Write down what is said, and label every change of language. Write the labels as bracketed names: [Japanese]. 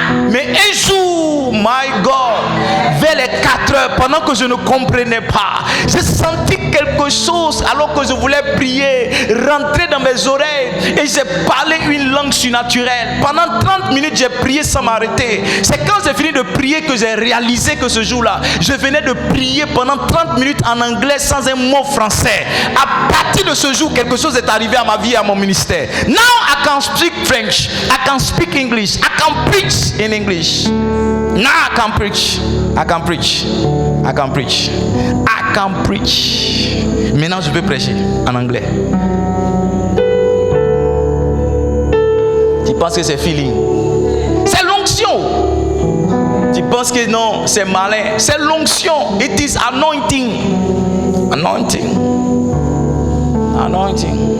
[French] Mais un jour, [English] my God, [French] vers les 4 heures, pendant que je ne comprenais pas, j'ai senti quelque chose alors que je voulais prier, rentrer dans mes oreilles et j'ai parlé une langue surnaturelle. Pendant 30 minutes, j'ai prié sans m'arrêter. C'est quand j'ai fini de prier que j'ai réalisé que ce jour-là, je venais de prier pendant 30 minutes en anglais sans un mot français. À partir de ce jour, quelque chose est arrivé à ma vie et à mon ministère. [English] Now I can speak French, I can speak English, I can preach in English. Now I can preach, I can preach, I can preach, I can preach. [French] Maintenant je peux prêcher en anglais. Tu penses que c'est feeling? C'est l'onction. Tu penses que non, c'est malin? C'est l'onction. [English] It is anointing. Anointing. Anointing.